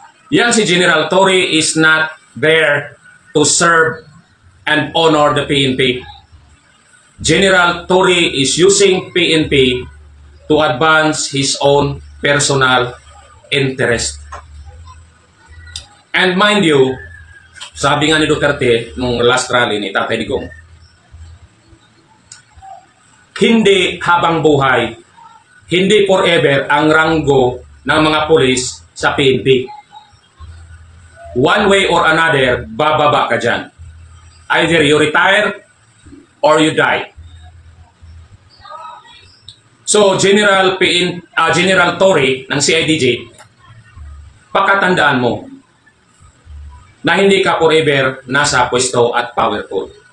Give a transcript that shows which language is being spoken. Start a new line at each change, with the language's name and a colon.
Filipino: Yan si
English: General Torre is not there to serve and honor the PNP. General Torre is using PNP to advance his own personal interest. And mind you,
Filipino: sabi nga ni Duterte nung last rally ni Tatay Digong, hindi habang buhay, hindi forever ang ranggo ng mga pulis sa PNP.
English: One way or another,
Filipino: bababa ka dyan.
English: Either you retire or you die.
Filipino: So, General Torre ng CIDJ, pakatandaan mo na hindi ka forever nasa pwesto at powerful.